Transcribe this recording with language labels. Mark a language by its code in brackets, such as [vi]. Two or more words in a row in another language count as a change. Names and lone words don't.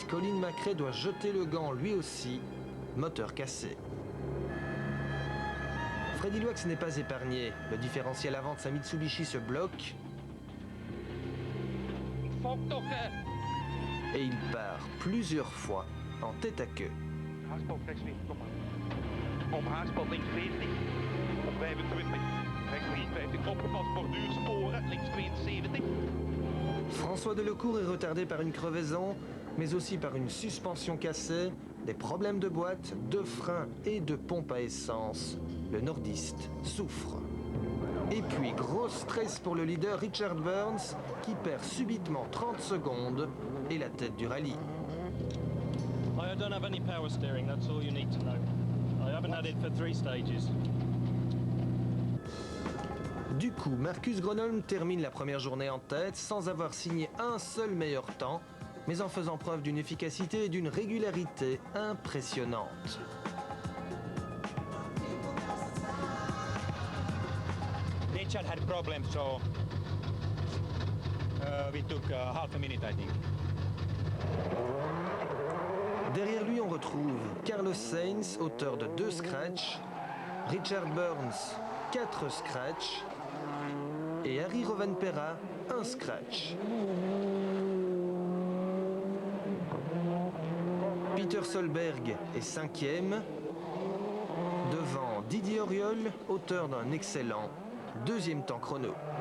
[fr] Colin McRae doit jeter le gant lui aussi, moteur cassé. Freddy Loax n'est pas épargné. Le différentiel avant de sa Mitsubishi se bloque. Et il part plusieurs fois en tête à queue. [nl] Op haarspel links 40, op 25, rechts 53, opgepast borduursporen, links 72. [fr] François Delecourt est retardé par une crevaison, mais aussi par une suspension cassée, des problèmes de boîte, de frein et de pompe à essence. Le nordiste souffre. Et puis gros stress pour le leader Richard Burns qui perd subitement 30 secondes et la tête du rallye. [en] I don't have any power steering, that's all you need to know. I haven't had it for 3 stages. [fr] Du coup, Marcus Gronholm termine la première journée en tête sans avoir signé un seul meilleur temps, mais en faisant preuve d'une efficacité et d'une régularité impressionnantes. [en] Richard had problems, so we took half a minute, I think. [fr] Derrière lui, on retrouve Carlos Sainz, auteur de 2 scratchs, Richard Burns, 4 scratchs, et Harry Rovanperä, 1 scratch. Peter Solberg est 5e, devant Didier Auriol, auteur d'un excellent 2e temps chrono.